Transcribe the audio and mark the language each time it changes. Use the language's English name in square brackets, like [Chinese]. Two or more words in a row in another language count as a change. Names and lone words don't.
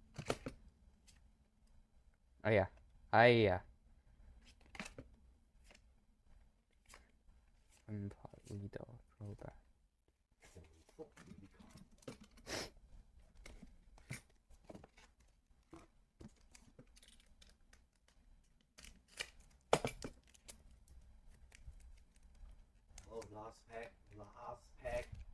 [Chinese] 哎呀，哎呀。Wimpod、Weedle、Crobat。 [English] 好 last pack。